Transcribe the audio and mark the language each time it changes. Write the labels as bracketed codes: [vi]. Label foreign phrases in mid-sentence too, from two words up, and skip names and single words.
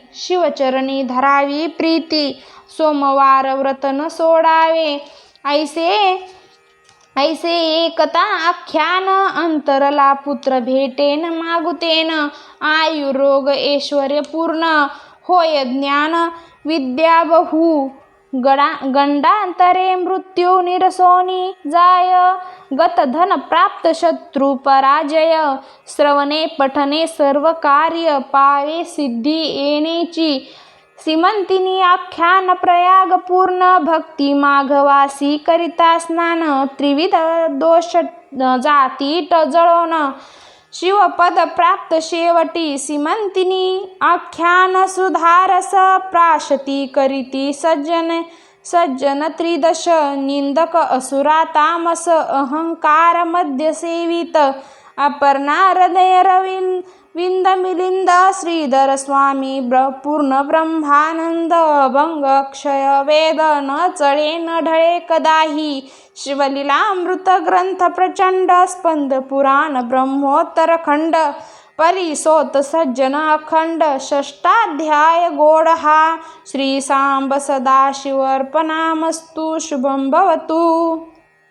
[mr] शिवचरणी धरावी प्रीती, सोमवार व्रत न सोडावे. ऐसे एकता आख्यान, अंतरला पुत्र भेटेन मागुतेन. आयुरोग ऐश्वर्य पूर्ण, होय ज्ञान विद्या बहु. गंडांतरे मृत्यू निरसोनी जाय, गत धन प्राप्त शत्रु पराजय, श्रवणे पठने सर्व कार्य पावे सिद्धी येणेची, सीमंतिनी आख्यान प्रयाग पूर्ण, भक्ती माघवासी करिता स्नान, त्रिविध दोष जाती जळोन, शिवपद प्राप्त शेवटी, सीमंतिनी आख्यान सुधारस, प्राशती करीती सज्जन त्रिदश, निंदक असुरा तामस, अहंकार मध्य सेवित, अपर्णा हृदय विंद मिलिंद, श्रीधर स्वामी पूर्ण ब्रह्मानंद, अभंग अक्षय वेद, न चळे न ढळे कदाही, शिवलीलामृत ग्रंथ प्रचंड, स्पंद पुराण ब्रह्मोत्तर खंड, परिसोत सज्जन अखंड, षष्टाध्याय गोड हा, [sa] श्री सांब सदाशिव अर्पणामस्तु, शुभं भवतु.